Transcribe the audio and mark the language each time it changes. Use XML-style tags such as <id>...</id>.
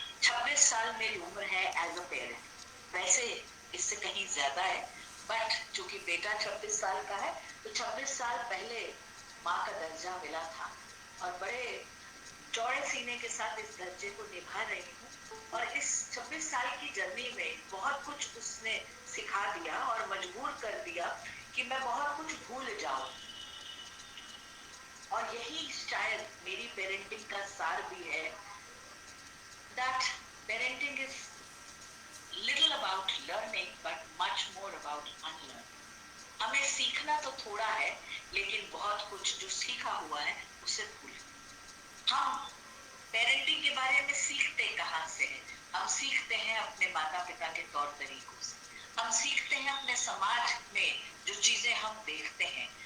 <hi>26 साल मेरी उम्र है</hi> <en>As a parent.</en> <hi>वैसे इससे कहीं ज्यादा है, बट चूंकि बेटा 26 साल का है, तो 26 साल पहले माँ का दर्जा मिला था, और बड़े चौड़े सीने के साथ इस दर्जे को निभा रही हूँ. और इस 26 साल की जर्नी में बहुत कुछ उसने सिखा दिया और मजबूर कर दिया कि मैं बहुत कुछ भूल जाऊं. और यही शायद मेरी पेरेंटिंग का सार भी है,</hi> <en>that parenting is little about learning but much more about unlearning.</en> <hi>हमें सीखना तो थोड़ा है, लेकिन बहुत कुछ जो सीखा हुआ है उसे भूल. हम पेरेंटिंग के बारे में सीखते कहाँ से हैं? हम सीखते हैं अपने माता पिता के तौर तरीकों से. हम सीखते हैं अपने समाज में जो चीजें हम देखते हैं.</hi>